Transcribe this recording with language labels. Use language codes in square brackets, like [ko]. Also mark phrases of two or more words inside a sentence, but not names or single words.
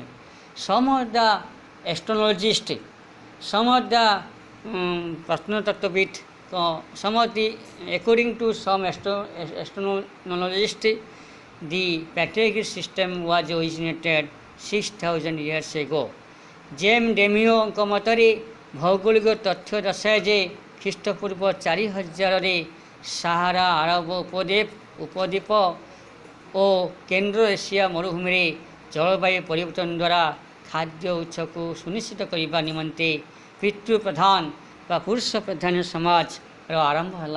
[en] some of the astrologist, some of the ପ୍ରତ୍ନତତ୍ତ୍ୱବିଦ, some of the according to some astronologists, the patriarchal system was originated 6000 years ago. [or] ଜେମ୍ ଡେମିଓଙ୍କ ମତରେ ଭୌଗୋଳିକ ତଥ୍ୟ ଦର୍ଶାଏ ଯେ ଖ୍ରୀଷ୍ଟପୂର୍ବ 4000ରେ ସାହାରା ଆରବ ଉପଦ୍ୱୀପ ଓ କେନ୍ଦ୍ର ଏସିଆ ମରୁଭୂମିରେ ଜଳବାୟୁ ପରିବର୍ତ୍ତନ ଦ୍ୱାରା ଖାଦ୍ୟ ଉତ୍ସକୁ ସୁନିଶ୍ଚିତ କରିବା ନିମନ୍ତେ ପିତୃପ୍ରଧାନ ବା ପୁରୁଷ ପ୍ରଧାନ ସମାଜର ଆରମ୍ଭ ହେଲା।